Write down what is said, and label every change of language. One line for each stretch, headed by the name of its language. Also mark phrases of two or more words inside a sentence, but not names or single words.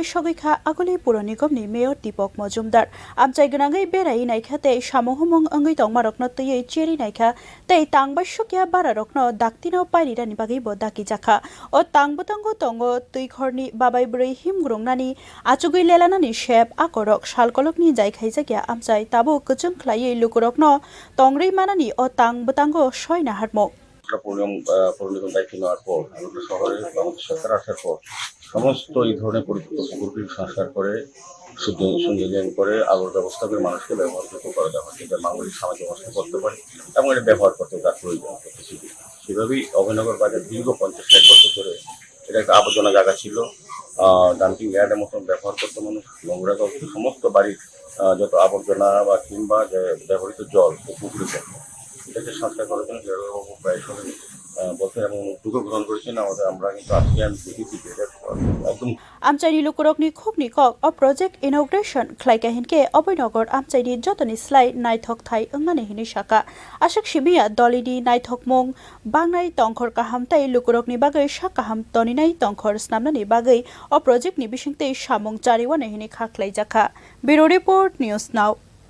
Kok Borok: सगैखा आगुलि पुर निगमनि मेयर दीपक मजुमदार आमचाइ गोनाङै बेराय नायखाते सामं हुमं ओङै दंमारकनो तैयै चेरि नायखा तै तांबायसुकिया बारारकनो दाक्तिनो पाइरिदानि बागै बो दाकि जाखा अ तांबोतांगो तंगो तैखरनि बाबाय ब्रै हिमग्रं नानि आचुगै लेलानानि शेप आकरक शालकलकनि जाय खाइजागिया आमचाइ ताबो गजों ख्लायै लुकुरकनो तंग्रै मानानि अ तांबोतांगो सयना हारमो
Bangla: পৌরনিগম দায়িত্ব নেওয়ার পর আমাদের শহরে আমাদের সরকার আসার পর সমস্ত এই ধরনের পরিত্যক্ত পুকুরগুলি সংস্কার করে সুন্দর করে আলোর ব্যবস্থা করে মানুষকে ব্যবহারযোগ্য করে দেওয়া হয় যেটা বাঙালি সামাজিক ব্যবস্থা করতে পারে এবং এটা ব্যবহার করতে তার প্রয়োজন সেভাবেই অভয়নগর বাজার দীর্ঘ 50-60 বছর ধরে এটা একটা আবর্জনা জায়গা ছিল
English: dumping yard's
Bangla: মতন ব্যবহার করতে মানুষ নোংরা করতে সমস্ত বাড়ির যত আবর্জনা বা কিংবা ব্যবহৃত জল পুকুরে পড়তো এটাকে সংস্কার করার জন্য জেলাবাবু প্রায় সময় বলছেন এবং উদ্যোগ গ্রহণ করেছেন আমাদের আমরা কিন্তু আজকে আমি দেখেছি একদম
Kok Borok: आमचाइनि लुकुरकनि खुबनि कक अ
English: project inauguration
Kok Borok: ख्लाइकाहिनके अबैनगर आमचाइनि जतनि स्लाइ नायथक थाइ ओंगाने हिनि शाखा आशक सिबिया दलिनि नायथक मं बांनाय तंखर काहाम तै लुकुरकनि बागै शाकाहाम तनिनाय तंखर स्नामनानि बागै अ प्रोजेक्टनि बिसिंतै सामं चारिवाने हिनि खाख्लाइ जाखा
English: bureau report
Kok Borok: न्यूज नाउ।